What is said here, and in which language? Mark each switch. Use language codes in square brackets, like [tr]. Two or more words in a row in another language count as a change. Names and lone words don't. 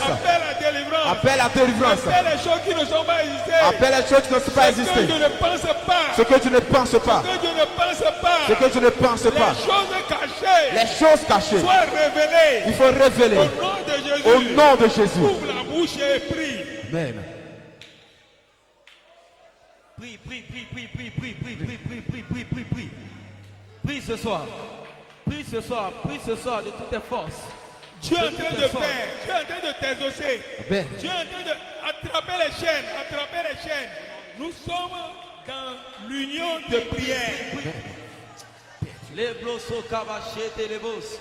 [fr] Appelle la richesse. Appelle la délivrance. Appelle les choses qui ne sont pas existées. Appelle les choses qui ne sont pas existées. Ce que je ne pense pas. Ce que tu ne penses pas. Les choses cachées. Soient révélées. Il faut révéler. Au nom de Jésus. Au nom de Jésus. Ouvre la bouche et prie. Amen. Prie, prie, prie, prie, prie, prie, prie, prie, prie, prie, prie, prie, prie. Prie ce soir. Prie ce soir. Prie ce soir de toutes tes forces. Dieu est en train de faire. Dieu est en train de t'exaucer. Amen. Dieu est en train d'attraper les chaînes. Attraper les chaînes. Nous sommes dans l'union de prière. Les blossos cabachés et les bosses.